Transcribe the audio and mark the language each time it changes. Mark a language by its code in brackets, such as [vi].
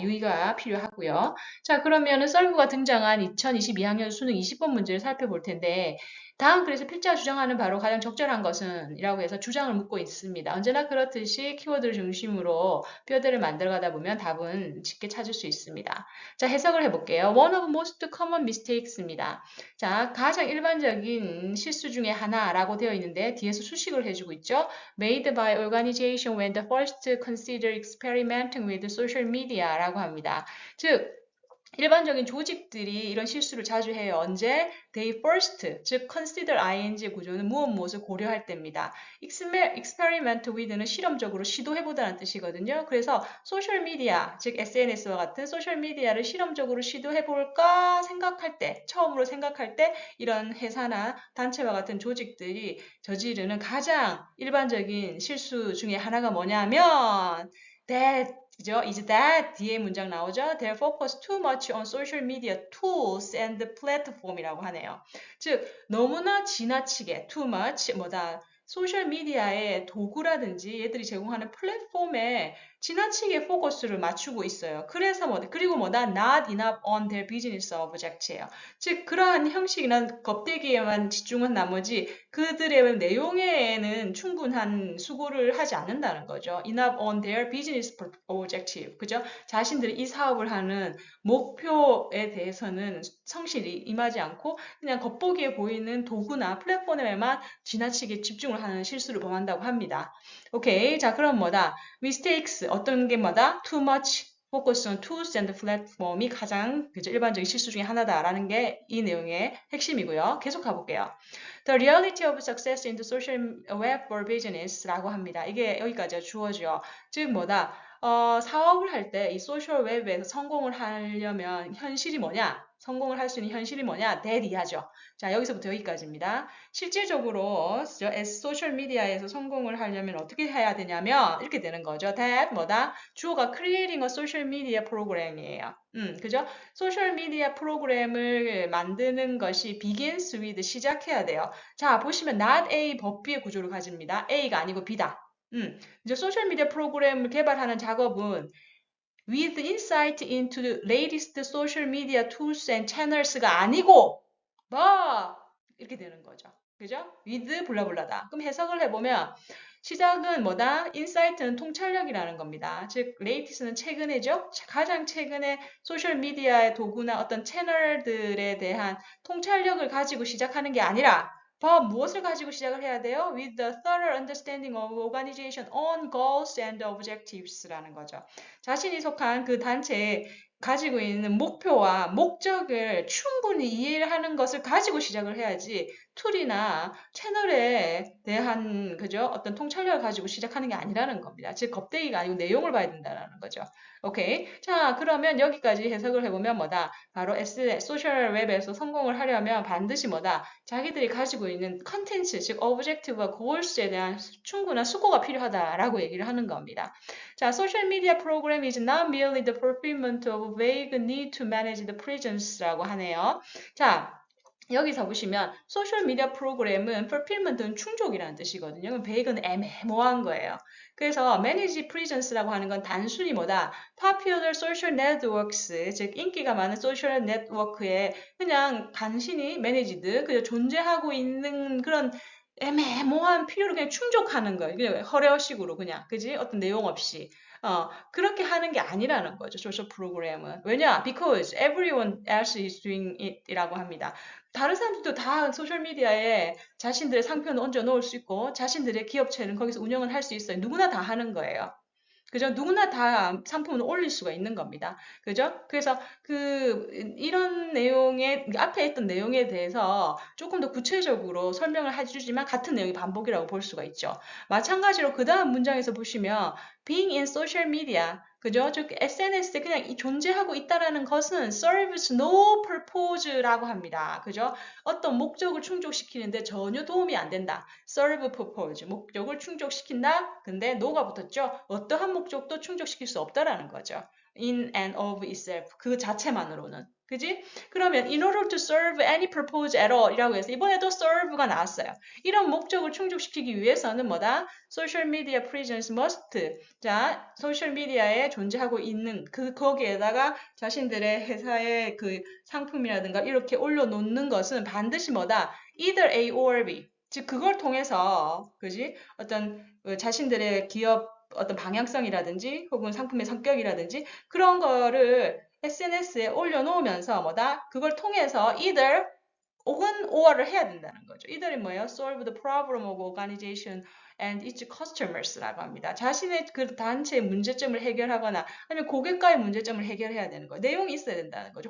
[ko] 유의가 필요하고요. 자, 그러면은 serve가 등장한 2022학년 수능 20번 문제를 살펴볼 텐데 다음 글에서 필자가 주장하는 바로 가장 적절한 것은 이라고 해서 주장을 묻고 있습니다. 언제나 그렇듯이 키워드를 중심으로 뼈대를 만들어가다 보면 답은 쉽게 찾을 수 있습니다. 자, 해석을 해볼게요. [en] One of most common mistakes입니다. [ko] 자, 가장 일반적인 실수 중에 하나라고 되어 있는데 뒤에서 수식을 해주고 있죠. [en] Made by organization when the first consider experimenting with social media라고 합니다. [ko] 즉, 일반적인 조직들이 이런 실수를 자주 해요. 언제? [en] They first, [ko] 즉 consider ing 구조는 무엇을 고려할 때입니다. [en] experiment with [ko] 는 실험적으로 시도해보다는 뜻이거든요. 그래서 소셜미디어, 즉 SNS와 같은 소셜미디어를 실험적으로 시도해볼까 생각할 때, 처음으로 생각할 때 이런 회사나 단체와 같은 조직들이 저지르는 가장 일반적인 실수 중에 하나가 뭐냐면 그죠? [en] Is that [ko] 뒤에 문장 나오죠? [en] They focus too much on social media tools and platform이라고 하네요. [ko] 즉 너무나 지나치게 [en] too much [ko] 소셜미디어의 도구라든지 얘들이 제공하는 플랫폼에 지나치게 포커스를 맞추고 있어요. 그래서 그리고 [en] not enough on their business object예요. [ko] 즉 그러한 형식이나 껍데기에만 집중한 나머지 그들의 내용에는 충분한 수고를 하지 않는다는 거죠. [en] Enough on their business objective. [ko] 그죠? 자신들이 이 사업을 하는 목표에 대해서는 성실히 임하지 않고 그냥 겉보기에 보이는 도구나 플랫폼에만 지나치게 집중을 하는 실수를 범한다고 합니다. 오케이. 자, 그럼 mistakes. 어떤 게 [en] too much focus on tools and platform이 가장 그죠? [ko] 일반적인 실수 중에 하나다라는 게 이 내용의 핵심이고요. 계속 가볼게요. [en] The reality of success in the social web for business라고 합니다. [ko] 이게 여기까지가 주어져. 즉 사업을 할 때 이 소셜 웹에서 성공을 하려면 현실이 뭐냐? 성공을 할 수 있는 현실이 뭐냐? 대리하죠. 자, 여기서부터 여기까지입니다. 실질적으로 소셜 미디어에서 성공을 하려면 어떻게 해야 되냐면 이렇게 되는 거죠. [en] that [ko] 주어가 [en] creating a social media program이에요. [ko] 그죠? 소셜 미디어 프로그램을 만드는 것이 [en] begins with [ko] 시작해야 돼요. 자, 보시면 not A 법비의 구조를 가집니다. A가 아니고 B다. 이제 소셜미디어 프로그램을 개발하는 작업은 [en] with insight into the latest social media tools and channels [ko] 가 아니고 이렇게 되는 거죠. 그죠? with 블라블라다. 그럼 해석을 해보면 시작은 insight는 통찰력이라는 겁니다. 즉 latest는 최근에죠. 가장 최근에 소셜 미디어의 도구나 어떤 채널들에 대한 통찰력을 가지고 시작하는 게 아니라 무엇을 가지고 시작을 해야 돼요? [en] With the thorough understanding of organization own goals and objectives라는 거죠. [ko] 자신이 속한 그 단체에 가지고 있는 목표와 목적을 충분히 이해하는 것을 가지고 시작을 해야지 툴이나 채널에 대한 그죠? 어떤 통찰력을 가지고 시작하는 게 아니라는 겁니다. 즉 껍데기가 아니고 내용을 봐야 된다는 거죠. 오케이. 자, 그러면 여기까지 해석을 해보면 바로 소셜 웹에서 성공을 하려면 반드시 자기들이 가지고 있는 컨텐츠, 즉 objective와 goals에 대한 충분한 수고가 필요하다라고 얘기를 하는 겁니다. [en] 자, social media program is not merely the fulfillment of vague need to manage the presence라고 하네요. [ko] 자, 여기서 보시면 소셜 미디어 프로그램은 fulfillment는 충족이라는 뜻이거든요. 그럼 vague는 애매모호한 거예요. 그래서 [en] manage presence [ko] 라고 하는 건 단순히 [en] popular social networks, [ko] 즉 인기가 많은 소셜 네트워크에 그냥 간신히 managed, 그냥 존재하고 있는 그런 애매모호한 필요를 그냥 충족하는 거예요. 그냥 허례어식으로 그냥, 그지? 어떤 내용 없이. 그렇게 하는 게 아니라는 거죠. 소셜 프로그램은. 왜냐? [en] Because everyone else is doing it이라고 합니다. [ko] 다른 사람들도 다 소셜미디어에 자신들의 상표는 얹어 놓을 수 있고, 자신들의 기업체는 거기서 운영을 할 수 있어요. 누구나 다 하는 거예요. 그죠? 누구나 다 상품을 올릴 수가 있는 겁니다. 그죠? 그래서 이런 내용의, 앞에 있던 내용에 대해서 조금 더 구체적으로 설명을 해주지만 같은 내용이 반복이라고 볼 수가 있죠. 마찬가지로 그 다음 문장에서 보시면 [en] being in social media, [ko] 그죠? 즉 SNS에 그냥 존재하고 있다라는 것은 [en] serves no purpose [ko] 라고 합니다. 그죠? 어떤 목적을 충족시키는데 전혀 도움이 안 된다. [en] serve purpose, [ko] 목적을 충족시킨다. 근데 no가 붙었죠. 어떠한 목적도 충족시킬 수 없다라는 거죠. [en] in and of itself, [ko] 그 자체만으로는. 그지? [en] 그러면 in order to serve any purpose at all [ko] 이라고 해서 이번에도 [en] serve가 나왔어요. [ko] 이런 목적을 충족시키기 위해서는 뭐다? [en] social media presence must. [ko] 자, 소셜미디어에 존재하고 있는 거기에다가 자신들의 회사의 그 상품이라든가 이렇게 올려놓는 것은 반드시 뭐다? [en] either A or B. [ko] 즉, 그걸 통해서, 그지? 어떤 자신들의 기업 어떤 방향성이라든지 혹은 상품의 성격이라든지 그런 거를 SNS에 올려놓으면서 뭐다? 그걸 통해서 either 혹은 or를 해야 된다는 거죠. either이 뭐예요? [en] solve the problem of organization and its customers라고 합니다. [ko] 자신의 그 단체의 문제점을 해결하거나 아니면 고객과의 문제점을 해결해야 되는 거예요. 내용이 있어야 된다는 거죠.